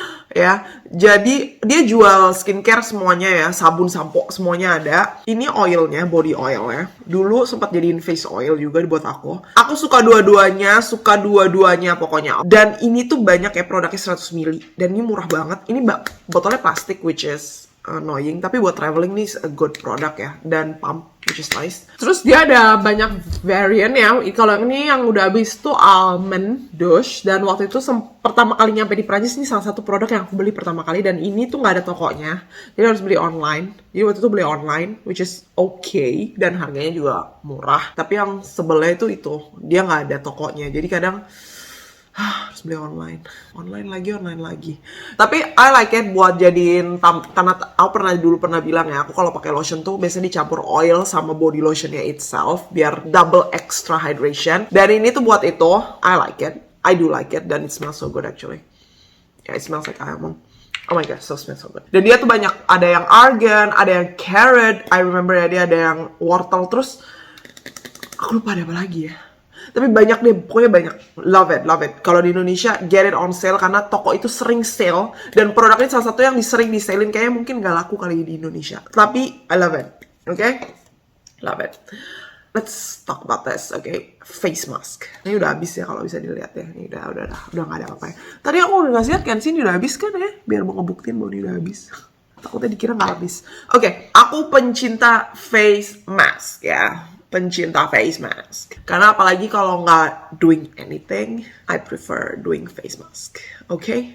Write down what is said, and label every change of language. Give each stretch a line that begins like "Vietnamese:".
Indonesian: Ya, jadi dia jual skincare semuanya ya, sabun, sampo, semuanya ada. Ini oilnya, body oil ya. Dulu sempat jadiin face oil juga buat aku. Aku suka dua-duanya pokoknya. Dan ini tuh banyak ya, produknya 100 ml. Dan ini murah banget. Ini botolnya plastik,
English: which is annoying.
Indonesian: Tapi buat traveling nih
English: a good product
Indonesian: ya. Dan pump,
English: which is nice.
Indonesian: Terus dia ada banyak variant ya. Kalau ini yang udah habis tuh almond douche. Dan waktu itu pertama kali nyampe di Prancis, ini salah satu produk yang aku beli pertama kali. Dan ini tuh nggak ada tokonya. Jadi harus beli online. Jadi waktu itu beli online,
English: which is okay.
Indonesian: Dan harganya juga murah. Tapi yang sebelnya itu dia nggak ada tokonya. Jadi kadang harus beli online lagi. Tapi
English: I like it
Indonesian: buat jadiin karena aku pernah bilang ya, aku kalau pakai lotion tuh biasanya dicampur oil sama body lotionnya
English: itself
Indonesian: biar
English: double extra hydration.
Indonesian: Dan ini tuh buat itu,
English: I like it. I do like it
Indonesian: dan
English: it smells so good actually. Yeah, it smells like almond. Oh my god, smells so good.
Indonesian: Dan dia tuh banyak, ada yang argan, ada yang carrot.
English: I remember
Indonesian: ya, dia ada yang wortel. Terus aku lupa ada apa lagi ya. Tapi banyak deh, pokoknya banyak.
English: Love it.
Indonesian: Kalau di Indonesia,
English: get it on sale.
Indonesian: Karena toko itu sering sale. Dan produknya salah satu yang sering di-salein. Kayaknya mungkin gak laku kali di Indonesia. Tapi,
English: I love it. Okay? Love it. Let's talk about this, okay? Face mask.
Indonesian: Ini udah habis ya kalau bisa dilihat ya. Ini udah gak ada apa-apa ya. Tadi aku udah ngasih lihat kan, sini udah habis kan ya? Biar mau ngebuktiin bahwa ini udah habis. Takutnya dikira gak habis. Oke, aku pencinta face mask ya. Pencinta
English: face mask.
Indonesian: Karena apalagi kalau nggak
English: doing anything, I prefer doing face mask. Oke?